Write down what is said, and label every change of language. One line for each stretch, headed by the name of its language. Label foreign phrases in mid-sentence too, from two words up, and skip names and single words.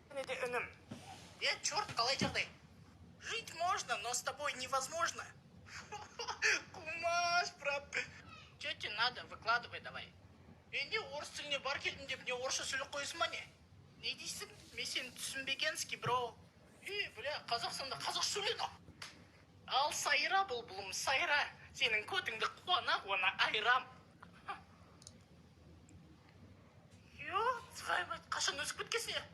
Kazakh: інім? Черт, қалай жағдай?
Russian: Жить можно, но с тобой невозможно. Кумаш, брат. Че тебе надо? Выкладывай давай.
Kazakh: Не орыс тіліне бар келдім деп не орысша сөйлеп қойсың ба не? Не дейсің? Мен сені түсінбегенский, бро. Бля, Қазақстанда қазақша сөйледі. Ал сайра бұлбұлым, сайра. Сенің көтіңді қуана айрам.
Russian: Твою мать,
Kazakh: қашан өсіп кеткесің я?